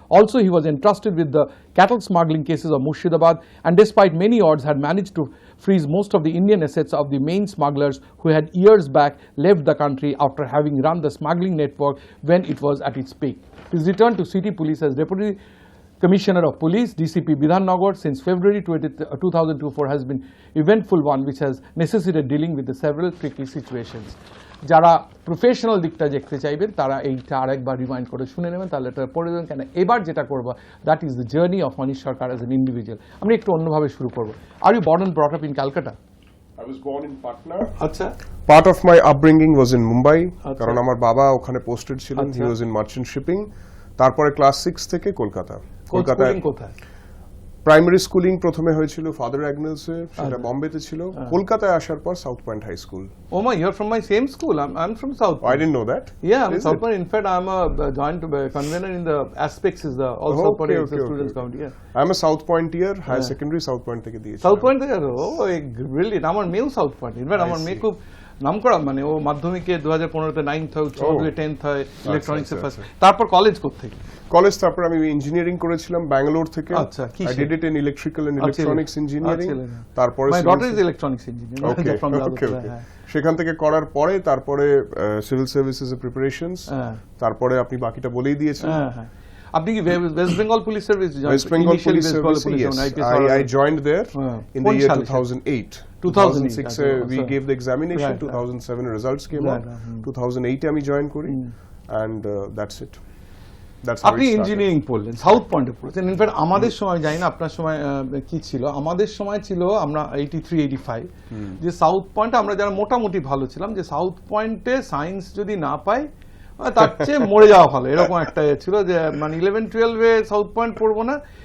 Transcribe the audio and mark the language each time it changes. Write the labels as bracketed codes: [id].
[en] Also, he was entrusted with the cattle smuggling cases of Murshidabad, and despite many odds had managed to freeze most of the Indian assets of the main smugglers who had years back left the country after having run the smuggling network when it was at its peak. His return to city police as Deputy Commissioner of Police, DCP Bidhan Nagar, since February 2024 has been eventful one which has necessitated dealing with the several tricky situations. [bn] যারা professional দিকটা দেখতে চাইবেন তারা এইটা আরেকবার remind করে শুনে নেবেন, তাহলে এটা পড়ে দেবেন। কেন এবার যেটা করবো, [en] That is the journey of Manish Sarkar as an individual. [bn] আমরা একটু অন্যভাবে শুরু করবো। [en] Are you born and brought up in Calcutta? I was born in Patna. [bn] আচ্ছা, [en] Part of my upbringing was in Mumbai. [bn] আচ্ছা। কারণ আমার বাবা ওখানে পোস্টেড ছিলেন, আচ্ছা। [en] he was in merchant shipping. [bn] তারপরে ক্লাস 6 থেকে কলকাতা। কলকাতায় স্কুলিং কোথায়? প্রাইমারি স্কুলিং প্রথমে হয়েছিল ফাদার অ্যাগনেলসে, সেটা বোম্বেতে ছিল। কলকাতায় আসার পর south point high school. [en] Oh my, you're from my same school. I'm from South Point. I didn't know that. Yeah, I'm Is South it? Point. In fact, I'm a joint convener in the Aspects is the all South Point is the students committee. Yeah. I'm a South Pointier, higher secondary South Point [bn] থেকে দিয়েছি। South Point থেকে ও brilliant. আমার মেয়েও south point. In fact আমার মেয়ে খুব নাম করা, মানে ও মাধ্যমিকে 2015-তে 9th হয়, উচ্চ মাধ্যমিকে 10th হয়, ইলেকট্রনিক্সে ফার্স্ট। তারপর কলেজ কোত্থেকে? কলেজ তারপর আমি ইঞ্জিনিয়ারিং করেছিলাম ব্যাঙ্গালোর থেকে। আচ্ছা, কি [en] I did it in electrical and electronics engineering. [bn] তারপরে [en] my daughter is electronics engineer from okay. [bn] সেখান থেকে করার পরে তারপরে সিভিল সার্ভিসেস এর প্রিপারেশনস, তারপরে আপনি বাকিটা বলেই দিয়েছেন। হ্যাঁ, আপনি কি West Bengal police service join? [en] West Bengal Police Service, yes. I joined there in the year 2008. 2006 we gave the examination, 2007 results came out, 2008 [bn] আমি জয়েন করি, [en] and that's it. [bn] আপনি ইঞ্জিনিয়ারিং পড়লেন, সাউথ পয়েন্টে পড়েছেন। ইনফ্যাক্ট আমাদের সময়, জানি না আপনার সময় কি ছিল, আমাদের সময় ছিল আমরা 83-85 যে সাউথ পয়েন্টে আমরা যারা মোটামুটি ভালো ছিলাম, যে সাউথ পয়েন্টে সায়েন্স যদি না পাই তার চেয়ে মরে যাওয়া ভালো, এরকম একটা ছিল যে মানে 11-12-এ সাউথ পয়েন্ট পড়বো না।